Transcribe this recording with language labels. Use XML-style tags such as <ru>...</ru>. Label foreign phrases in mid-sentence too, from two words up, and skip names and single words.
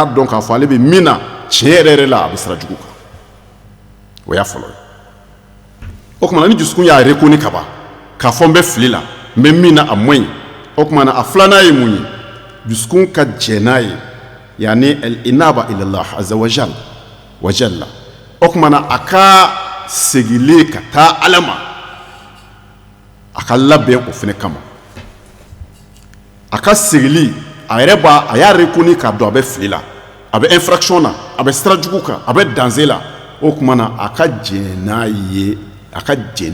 <bm>dɔn k'a fɔ ale bɛ min na tiɲɛ yɛrɛ la a bɛ sira jugu kan o y'a fɔlɔ ye o tuma ni dusukun y'a reconnu ka ban k'a fɔ n bɛ fili la n bɛ min na a man ɲi o tuma a filanan ye mun ye dusukun ka jɛ n'a ye yani</bm> <ar>الإنابة إلى الله عز وجل</ar> <bm>o tuma a ka segilen ka taa ala ma a ka labɛn o fana kama a ka segili a yɛrɛ a y'a reconnu k'a dɔn a bɛ fili la a bɛ infraction na a bɛ sira jugu kan a bɛ danger la o tuma a ka jɛ n'a ye a ka jɛ</bm>